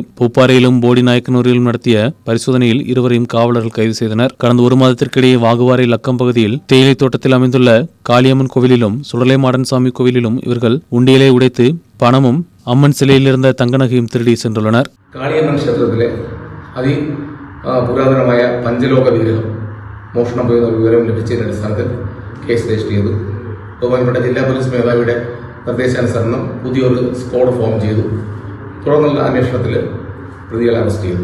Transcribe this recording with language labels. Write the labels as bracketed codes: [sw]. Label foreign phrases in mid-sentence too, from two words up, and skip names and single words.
[ta] பூப்பாறையிலும் போடிநாயக்கனூரிலும் நடத்திய பரிசோதனையில் இருவரையும் காவலர்கள் கைது செய்தனர். கடந்த 1 மாதத்திற்கிடையே வாகுவாரி லக்கம் பகுதியில் தேயிலை தோட்டத்தில் அமைந்துள்ள காளியம்மன் கோவிலிலும் சுடலைமாடன் சாமி கோவிலிலும் இவர்கள் உண்டியலை உடைத்து பணமும் அம்மன் சிலையில் இருந்த தங்க நகையும் திருடி சென்றுள்ளனர். [ml] പുരാതനമായ പഞ്ചലോക വിഗ്രഹം മോഷണം പോയെന്ന വിവരം ലഭിച്ചതിന്റെ അടിസ്ഥാനത്തിൽ കേസ് രജിസ്റ്റർ ചെയ്തു. ബഹുമാനപ്പെട്ട ജില്ലാ പോലീസ് മേധാവിയുടെ നിർദ്ദേശാനുസരണം പുതിയൊരു സ്ക്വാഡ് ഫോം ചെയ്തു. തുടർന്നുള്ള അന്വേഷണത്തിൽ പ്രതികളെ അറസ്റ്റ് ചെയ്തു.